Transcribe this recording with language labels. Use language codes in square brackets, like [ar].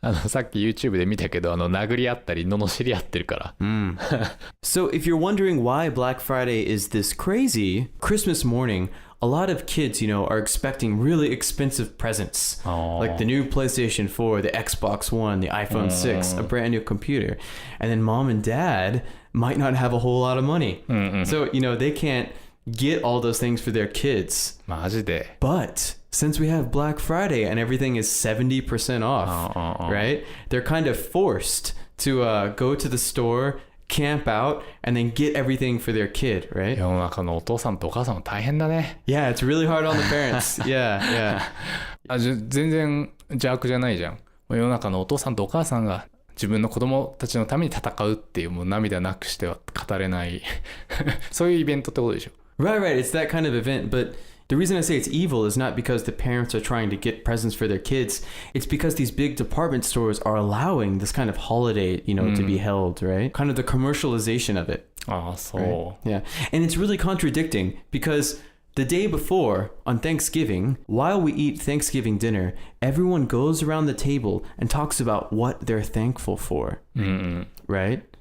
[ja] さっき YouTube で見たけど、殴り合ったり、罵り合ってるから。 [en] So if you're wondering why Black Friday is this crazy, Christmas morning, a lot of kids, are expecting really expensive presents. Like the new PlayStation 4, the Xbox One, the iPhone 6, a brand new computer. And then mom and dad might not have a whole lot of money. So, they can't get all those things for their kids. [ja] マジで。 [en] But since we have Black Friday and everything is 70% off, right? They're kind of forced to go to the store, camp out, and then get everything for their kid, right? [ja] 世の中のお父さんとお母さんも大変だね。 [en] Yeah, it's really hard on the parents. Yeah. [ja] 全然邪悪じゃないじゃん。世の中のお父さんとお母さんが自分の子供たちのために戦うっていう、もう涙なくしては語れないそういうイベントってことでしょ。 [en] Right. It's that kind of event, but the reason I say it's evil is not because the parents are trying to get presents for their kids. It's because these big department stores are allowing this kind of holiday, to be held, right? Kind of the commercialization of it. [ja] そう。 [en] Right? Yeah. And it's really contradicting because the day before, on Thanksgiving, while we eat Thanksgiving dinner, everyone goes around the table and talks about what they're thankful for, right?